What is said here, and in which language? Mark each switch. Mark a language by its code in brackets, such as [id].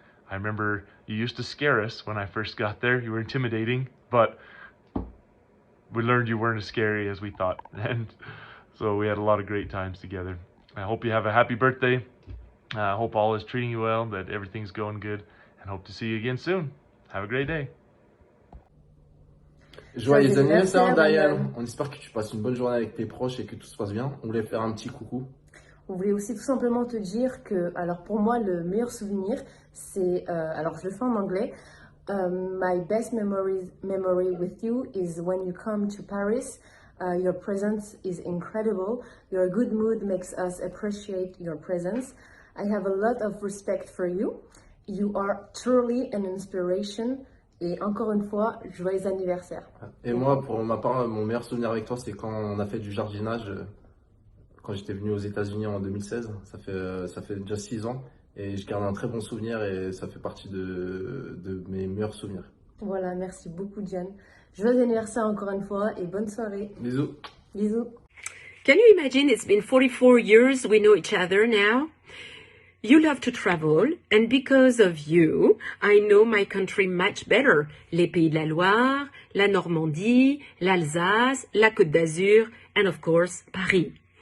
[en] I remember you used to scare us when I first got there. You were intimidating, but we learned you weren't as scary as we thought, and so we had a lot of great times together. I hope you have a happy birthday. I hope all is treating you well, that everything's going good, and hope to see you again soon. Have a great day. [fr] Joyeux anniversaire, Diane. On espère que tu passes une bonne journée avec tes proches et que tout se passe bien. On voulait faire un petit coucou. On voulait aussi tout simplement te dire que, alors pour moi, le meilleur souvenir, c'est, alors je le fais en anglais, [en] my best memory with you is when you come to Paris. Your presence is incredible. Your good mood makes us appreciate your presence. I have a lot of respect for you. You are truly an inspiration. [fr] Et encore une fois, joyeux anniversaire. Et moi, pour ma part, mon meilleur souvenir avec toi, c'est quand on a fait du jardinage, quand j'étais venu aux États-Unis en 2016. Ça fait déjà 6 ans. Et je garde un très bon souvenir et ça fait partie de mes meilleurs souvenirs. Voilà, merci beaucoup, Diane. Joyeux anniversaire encore une fois et bonne soirée. Bisous. Bisous. [en] Can you imagine it's been 44 years we know each other now? You love to travel, and because of you, I know my country much better. [fr] Les Pays de la Loire, la Normandie, l'Alsace, la Côte d'Azur, [en] and of course, [fr] Paris.